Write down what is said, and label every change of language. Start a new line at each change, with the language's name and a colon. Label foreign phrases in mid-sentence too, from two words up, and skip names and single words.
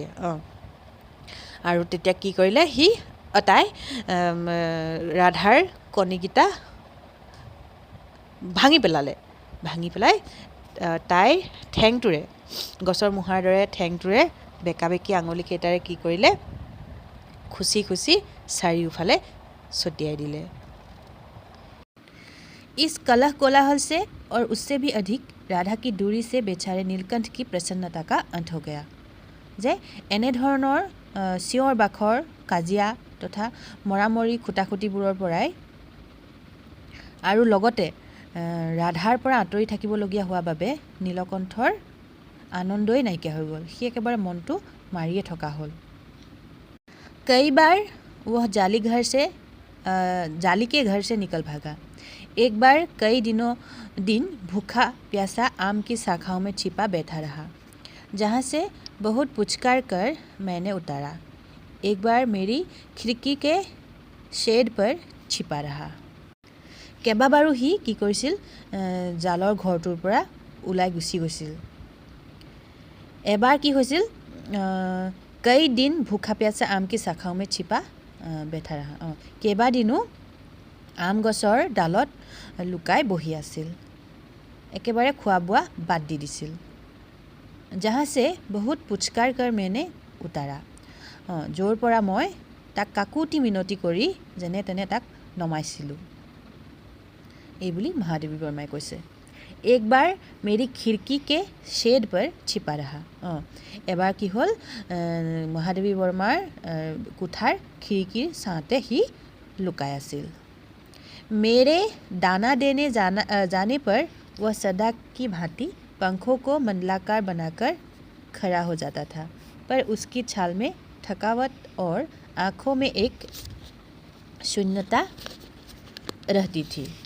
Assamese: আৰু তেতিয়া কি কৰিলে সি তাই ৰাধাৰ কণীকেইটা ভাঙি পেলালে। ভাঙি পেলাই তাইৰ ঠেংটোৰে গছৰ মুহাৰ দৰে ঠেংটোৰে বেকা বেকি আঙুলিকেইটাৰে কি কৰিলে খুচি খুচি চাৰিওফালে ছটিয়াই দিলে।
Hindi: इस कलह कोलाहल से और उससे भी अधिक राधा की दूरी से बेचारे नीलकंठ की प्रसन्नता का अंत हो गया।
Assamese: যে এনেধৰণৰ চিঞৰ বাখৰ কাজিয়া তথা মৰামৰি খুটাখুটিবোৰৰ পৰাই আৰু লগতে ৰাধাৰ পৰা আঁতৰি থাকিবলগীয়া হোৱা বাবে নীলকণ্ঠৰ আনন্দই নাইকিয়া হৈ গ'ল। সি একেবাৰে মনটো মাৰিয়ে থকা হ'ল।
Hindi: कई बार वह जाली के घर से निकल भागा। एक बार कई दिन भूखा प्यासा आम की शाखाओं में छिपा बैठा रहा, जहाँ से बहुत पुचकार कर मैंने उतारा। एक बार मेरी खिड़की के शेड पर छिपा रहा।
Assamese: কেইবাবাৰো সি কি কৰিছিল জালৰ ঘৰটোৰ পৰা ওলাই গুচি গৈছিল। এবাৰ কি হৈছিল
Hindi: कई दिन भूखा प्यासा आम की शाखाओं में छिपा बैठा रहा।
Assamese: কেইবাদিনো আম গছৰ ডালত লুকাই বহি আছিল, একেবাৰে খোৱা বোৱা বাদ দি দিছিল।
Hindi: जहाँ से बहुत पुचकार कर मैंने उतारा।
Assamese: য'ৰ পৰা মই তাক কাকুতি মিনতি কৰি যেনে তেনে তাক নমাইছিলোঁ। এই বুলি মহাদেৱী বৰ্মাই কৈছে।
Hindi: एक बार मेरी खिड़की के शेड पर छिपा रहा।
Assamese: এবাৰ কি হ'ল মহাদেৱী বৰ্মাৰ কোঠাৰ খিৰিকীৰ ছাঁতে সি লুকাই আছিল।
Hindi: मेरे दाना देने जाने पर वह सदा की भांति पंखों को मंडलाकार बनाकर खड़ा हो जाता था, पर उसकी छाल में थकावट और आँखों में एक शून्यता रहती थी।